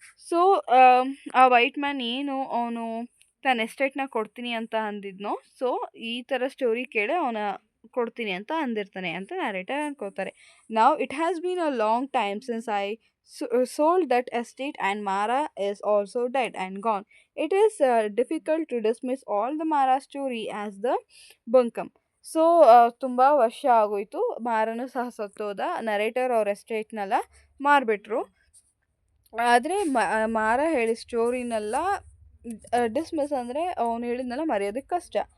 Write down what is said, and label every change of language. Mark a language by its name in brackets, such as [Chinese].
[Kannada] So ಆ white man ಏನು ಅವನು ತನ್ನ ಎಸ್ಟೇಟ್ನ ಕೊಡ್ತೀನಿ ಅಂತ ಅಂದಿದ್ನೋ, ಸೊ ಈ ಥರ ಸ್ಟೋರಿ ಕೇಳಿ ಅವನ ಕೊಡ್ತೀನಿ ಅಂತ ಅಂದಿರ್ತಾನೆ ಅಂತ ನ್ಯಾರೇಟರ್ ಅನ್ಕೋತಾರೆ. [English] ನಾವ್ it has been a long time since I sold that estate and Mara is also dead and gone. It is difficult to dismiss all the Mara story as the bunkum. [Kannada] So ತುಂಬ ವರ್ಷ ಆಗೋಯ್ತು, ಮಾರನು ಸಹ ಸತ್ತೋದ, narrator ಅವ್ರ ಎಸ್ಟೇಟ್ನೆಲ್ಲ ಮಾರಿಬಿಟ್ರು. ಆದರೆ ಮಾರ ಹೇಳಿದ ಸ್ಟೋರಿನೆಲ್ಲ dismiss ಅಂದರೆ ಅವನು ಹೇಳಿದ್ನೆಲ್ಲ ಮರೆಯೋದಕ್ಕೆ ಕಷ್ಟ.